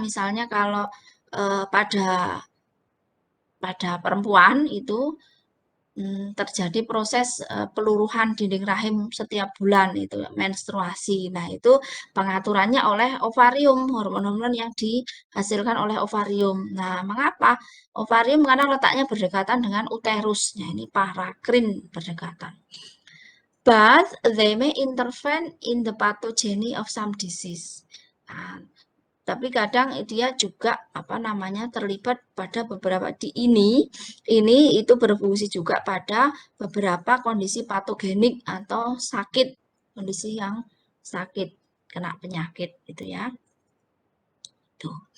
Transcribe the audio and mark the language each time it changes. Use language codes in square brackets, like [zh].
[id] Misalnya kalau pada perempuan itu terjadi proses peluruhan dinding rahim setiap bulan itu menstruasi. Nah, itu pengaturannya oleh ovarium, hormon-hormon yang dihasilkan oleh ovarium. Nah, mengapa? Ovarium karena letaknya berdekatan dengan uterus. Nah, ini parakrin berdekatan. [en] But they may intervene in the pathogeny of some disease. [id] Nah, tapi kadang dia juga terlibat pada beberapa ini itu berfungsi juga pada beberapa kondisi patogenik atau sakit, kondisi yang sakit kena penyakit gitu ya. Tuh.